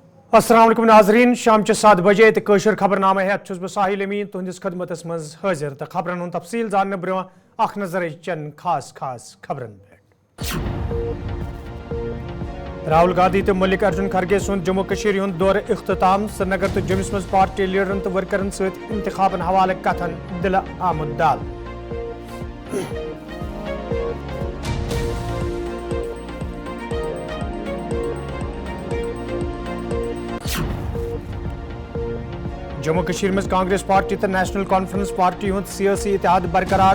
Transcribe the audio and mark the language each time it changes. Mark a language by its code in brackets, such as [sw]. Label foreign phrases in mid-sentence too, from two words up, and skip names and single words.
[ks] अस्सलाम वालेकुम नाज़रीन, शाम 7 बजे तो कशर खबरनामा हेत बह साहिल अमीन तुंदिस खदमतस मज हाजिर तो खबरन हुंद तफसील जानने ब्रोह अख नजर चंद खास खबरन पे। राहुल गांधी तो मल्लिक अर्जुन खरगे सुंद जम्मू कश्मीर हुंद दौर इख्तिताम श्रीनगर तो जम्मू मज पार्टी लीडरन तो वर्करन सत इंतखाबन हवाले कथन दिल आमद दाल। जम्मू कश्मीर में कांग्रेस पार्टी तो नेशनल कॉन्फ्रेंस पार्टी हुंद सियासी इतिहाद बरकरार।